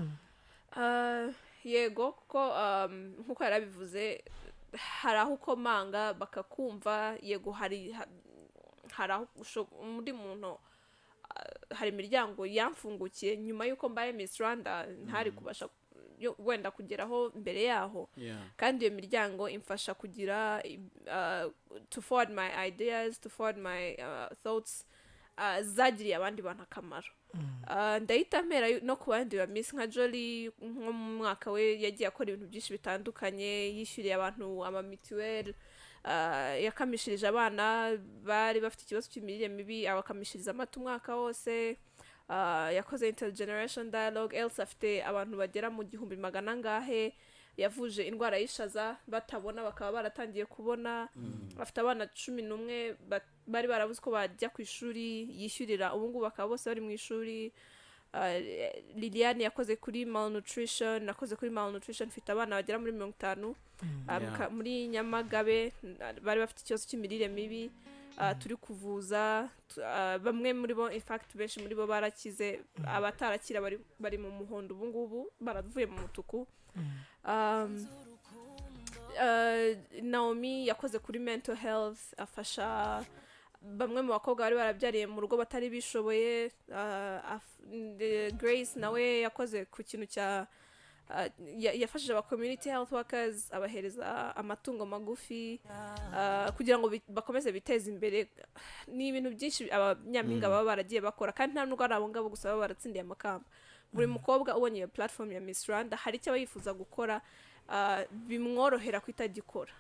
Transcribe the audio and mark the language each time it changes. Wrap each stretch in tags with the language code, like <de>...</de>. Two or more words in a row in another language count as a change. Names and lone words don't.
<rw>Yego kuko nkuko yarabivuze hari aho ukomanga bakakumva, yego hari aho undi muntu hari imiryango yamfungukiye nyuma y'uko mbaye Miss Rwanda ntari kubasha wenda kugeraho mbere yaho, kandi iyo miryango imfasha kugira</rw> <en>to forward my ideas, to forward my thoughts</en> <rw>zagiriye abandi bantu akamaro. Ndahita mpera no ku bandi ba Miss nka Jolly nko mu mwaka we yagiye akora ibintu byinshi bitandukanye, yishyuriye abantu amamituweli, yakamishirije abana bari bafite ikibazo cy'imirire mibi abakamishiriza amata umwaka wose, yakoze</rw> <en>intergeneration dialogue,</en> <rw>else afite abantu bagera mu 1,000 ngahe, yavuje indwara y'ishaza batabona bakaba baratangiye kubona, afite abana 11 bari barabuze ko bajya ku ishuri yishyurira, ubu ngubu bakaba bose bari mu ishuri. Liliane yakoze kuri malnutrition, nakoze kuri malnutrition, mfite abana bagera muri 50 muri Nyamagabe bari bafite ikibazo cy'imirire mibi, turi kuvuza bamwe muri bo,</rw> <en>in fact</en> <rw>benshi muri bo barakize, abatarakira bari mu muhondo ubu ngubu baravuye mu mutuku. Naomi yakoze kuri</rw> <en>mental health,</en> <rw>afasha bamwe mu bakobwa bari barabyariye mu rugo batari bishoboye. Grace nawe yakoze ku kintu cya yafashije aba</rw> <en>community health workers,</en> <rw>abahereza amatungo magufi kugira ngo bakomeze biteze imbere. Ni ibintu byinshi abanyampinga baba baragiye bakora, kandi nta nubwo ari abo ngabo gusa baba baratsindiye amakamba. Buri mukobwa ubonye iyo platform ya Miss Rwanda hari icyo yifuza gukora, bimworohera kwitagikora.</rw>